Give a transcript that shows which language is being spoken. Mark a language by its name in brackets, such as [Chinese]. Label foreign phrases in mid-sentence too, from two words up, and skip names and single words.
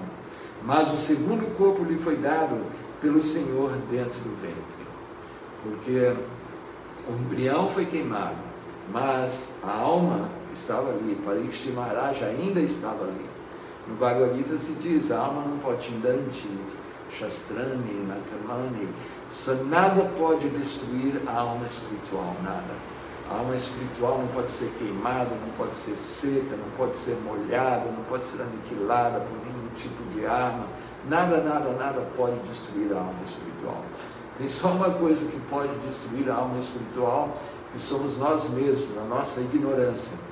[Portuguese] Mas o segundo corpo lhe foi dado pelo Senhor dentro do ventre. Porque o embrião foi queimado, mas a alma estava ali. Parikshit Maharaj ainda estava ali. No Bhagavad Gita se diz: a alma não pode [Sanskrit] indanti, shastrani, nakamani, [Portuguese] nada pode destruir a alma espiritual, nada. A alma espiritual não pode ser queimada, não pode ser seca, não pode ser molhada, não pode ser aniquilada por nenhum tipo de arma. Nada, nada, nada pode destruir a alma espiritual. Tem só uma coisa que pode destruir a alma espiritual, que somos nós mesmos, a nossa ignorância.